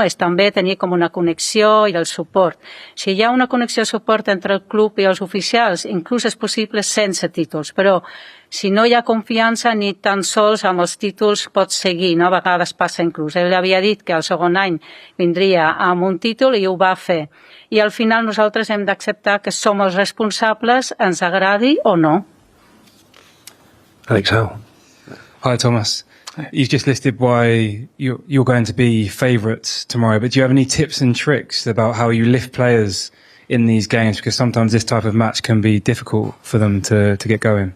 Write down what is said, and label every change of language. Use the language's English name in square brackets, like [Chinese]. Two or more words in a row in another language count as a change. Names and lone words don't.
[Catalan] És també tenir com una connexió i el suport. Si hi ha una connexió i suport entre el club i els oficials, inclús és possible sense títols, però si no hi ha confiança ni tan sols amb els títols pots seguir, no? A vegades passa inclús. Ell havia dit que el segon any vindria amb un títol i ho va fer. I al final nosaltres hem d'acceptar que som els responsables, ens agradi o no. [English] Alex Howe. Hi, Thomas. You've just listed why you're going to be favourites tomorrow, but do you have any tips and tricks about how you lift players in these games? Because sometimes this type of match can be difficult for them to get going.